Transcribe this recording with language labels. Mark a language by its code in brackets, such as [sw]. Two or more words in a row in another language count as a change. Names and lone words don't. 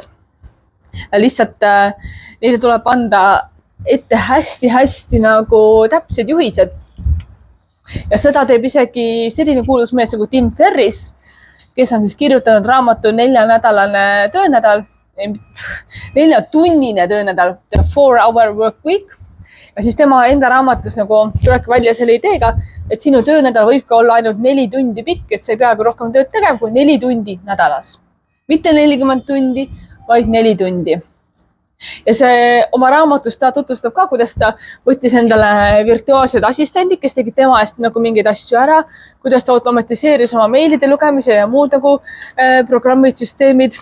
[et] Lihtsalt neile tuleb anda ette hästi-hästi nagu täpsed juhised. Ja seda teeb isegi selline kuulus mees nagu Tim Ferriss, kes on siis kirjutanud raamatu 4-nädalane töönädal, 4-tunnine töönädal, The 4-hour work week. Ja siis tema enda raamatus nagu tulebki välja selle ideega, et sinu töönädal võibki olla ainult 4 tundi pikk, et sa ei peagi rohkem tööd tegema kui 4 tundi nädalas. Mitte 40 tundi, vaid 4 tundi. Ja see oma raamatus ta tutvustab ka, kuidas ta võttis endale virtuaalsed assistendid, kes tegid tema eest nagu mingeid asju ära, kuidas ta automatiseeris oma meilide lugemise ja muud nagu programmid, süsteemid.